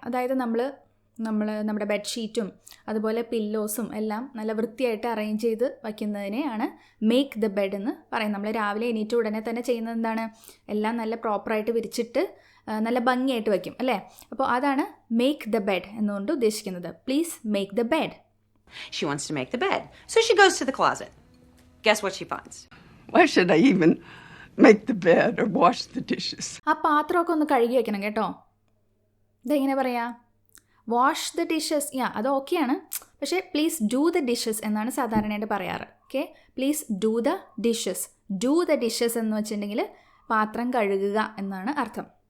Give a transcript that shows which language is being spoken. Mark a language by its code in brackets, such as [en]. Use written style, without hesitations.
[ml] അതായത് നമ്മൾ നമ്മുടെ ബെഡ്ഷീറ്റും അതുപോലെ പില്ലോസും എല്ലാം നല്ല വൃത്തിയായിട്ട് അറേഞ്ച് ചെയ്ത് വയ്ക്കുന്നതിനെയാണ് [en] make the bed [ml] എന്ന് പറയും. നമ്മൾ രാവിലെ എണീറ്റ് ഉടനെ തന്നെ ചെയ്യുന്നത് എന്താണ്? എല്ലാം നല്ല പ്രോപ്പറായിട്ട് വിരിച്ചിട്ട് നല്ല ഭംഗിയായിട്ട് വയ്ക്കും അല്ലേ? അപ്പോൾ അതാണ് [en] make the bed [ml] എന്നുകൊണ്ട് ഉദ്ദേശിക്കുന്നത്. [en] Please make the bed. She wants to make the bed, so she goes to the closet. Guess what she finds? Why should I even make the bed or wash the dishes? [ml] ആ പാത്രമൊക്കെ ഒന്ന് കഴുകി വയ്ക്കണം കേട്ടോ. ഇതെങ്ങനെ പറയാം? [en] Wash the dishes. [ml] അത് ഓക്കെയാണ്, പക്ഷേ [en] please do the dishes [ml] എന്നാണ് സാധാരണയായിട്ട് പറയാറ്. Okay, [en] Please do the dishes. Do the dishes [ml] എന്ന് വെച്ചിട്ടുണ്ടെങ്കിൽ പാത്രം കഴുകുക എന്നാണ് അർത്ഥം.